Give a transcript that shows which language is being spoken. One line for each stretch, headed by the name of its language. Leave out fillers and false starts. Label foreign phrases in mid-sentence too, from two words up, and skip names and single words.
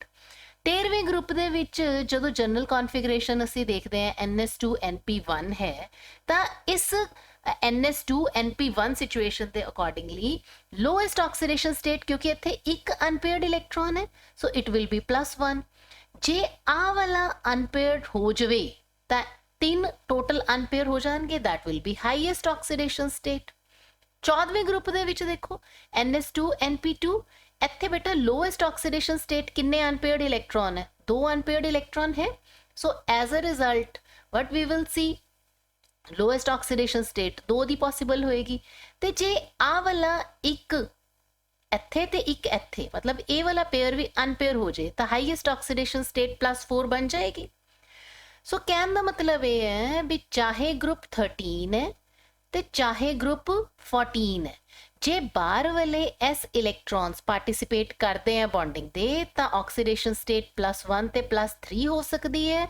Punjabi: 13ਵੇਂ ਗਰੁੱਪ ਦੇ ਵਿੱਚ ਜਦੋਂ
English: general configuration
Punjabi: ਅਸੀਂ ਦੇਖਦੇ ਆ NS2NP1 ਹੈ, ਤਾਂ ਇਸ NS2NP1 ਸਿਚੁਏਸ਼ਨ ਦੇ
English: accordingly lowest oxidation state,
Punjabi: ਕਿਉਂਕਿ ਇੱਥੇ ਇੱਕ
English: unpaired electron
Punjabi: ਹੈ,
English: so it will be +1.
Punjabi: ਜੇ ਆ ਵਾਲਾ ਅਨਪੇਅਰਡ ਹੋ ਜਾਵੇ ਤਾਂ 3
English: total unpair
Punjabi: ਹੋ ਜਾਣਗੇ,
English: that will be highest oxidation state।
Punjabi: 14ਵੇਂ ਗਰੁੱਪ ਦੇ ਵਿੱਚ ਦੇਖੋ NS2NP2, ਇੱਥੇ ਬੇਟਾ
English: lowest oxidation state
Punjabi: ਕਿੰਨੇ
English: unpaired electron
Punjabi: ਹੈ?
English: 2 unpaired electron ਹੈ। So as a result what we will see, lowest oxidation state
Punjabi: 2 ਦੀ ਪੋਸੀਬਲ ਹੋਏਗੀ। ਤੇ ਜੇ ਆ ਵਾਲਾ ਇੱਕ ਇੱਥੇ ਤੇ ਇੱਕ ਇੱਥੇ, ਮਤਲਬ ਇਹ ਵਾਲਾ ਪੇਅਰ ਵੀ ਅਨਪੇਅਰ ਹੋ ਜਾਏ ਤਾਂ
English: highest oxidation state
Punjabi: +4 ਬਣ ਜਾਏਗੀ। ਸੋ ਕਹਿਣ ਦਾ ਮਤਲਬ ਇਹ ਹੈ ਵੀ ਚਾਹੇ ਗਰੁੱਪ 13 ਹੈ ਤੇ ਚਾਹੇ ਗਰੁੱਪ 14 ਹੈ, ਜੇ ਬਾਹਰ ਵਾਲੇ
English: s electrons participate
Punjabi: ਕਰਦੇ ਆ ਬੌਂਡਿੰਗ ਦੇ ਤਾਂ
English: oxidation state
Punjabi: +1 ਤੇ +3 ਹੋ ਸਕਦੀ ਹੈ।